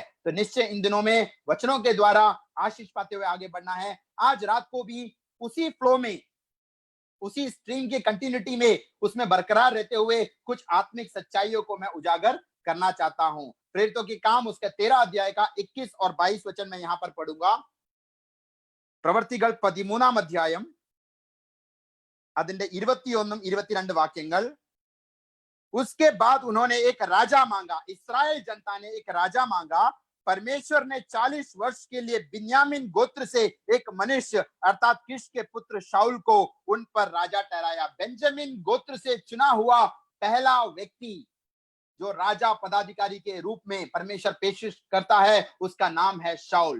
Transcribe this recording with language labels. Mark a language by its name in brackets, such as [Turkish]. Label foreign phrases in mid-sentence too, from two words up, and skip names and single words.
[Hindi] तो निश्चय इन दिनों में वचनों के द्वारा आशीष पाते हुए आगे बढ़ना है। आज रात को भी उसी फ्लो में, उसी स्ट्रीम की कंटिन्यूटी में, उसमें बरकरार रहते हुए कुछ आत्मिक सच्चाइयों को मैं उजागर करना चाहता हूं। प्रेरितों के काम उसके 13 अध्याय का 21 और 22 वचन मैं यहां पर पढ़ूंगा। [Malayalam] പ്രവർത്തികൾ 13 അധ്യായം അതിന്റെ 21-22 वाक्यങ്ങൾ। [Hindi] उसके बाद उन्होंने एक राजा मांगा, इस्राएल जनता ने एक राजा मांगा। परमेश्वर ने 40 वर्ष के लिए बिन्यामीन गोत्र से एक मनुष्य अर्थात किश के पुत्र शाऊल को उन पर राजा ठहराया। बेंजामिन गोत्र से चुना हुआ पहला व्यक्ति जो राजा पदाधिकारी के रूप में परमेश्वर पेश करता है, उसका नाम है शाऊल।